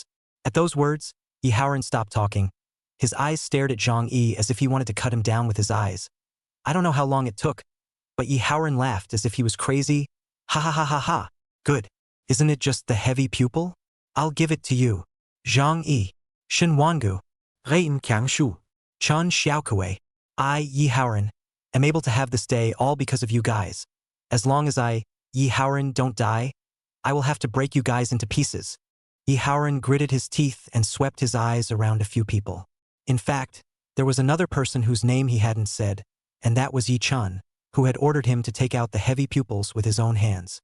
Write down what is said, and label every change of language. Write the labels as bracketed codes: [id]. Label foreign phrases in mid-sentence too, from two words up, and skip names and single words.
[en] At those words, Yi Haoran stopped talking. His eyes stared at Zhang Yi as if he wanted to cut him down with his eyes. I don't know how long it took, but Yi Haoran laughed as if he was crazy. "Ha ha ha ha ha. Good. Isn't it just the heavy pupil? I'll give it to you. Zhang Yi. Shen Wangu. Rein Kiangshu. Chun Xiaokui. I, Yi Haoran, am able to have this day all because of you guys. As long as I, Yi Haoran, don't die, I will have to break you guys into pieces." Yi Haoran gritted his teeth and swept his eyes around a few people. In fact, there was another person whose name he hadn't said, and that was Yi Chun, who had ordered him to take out the heavy pupils with his own hands.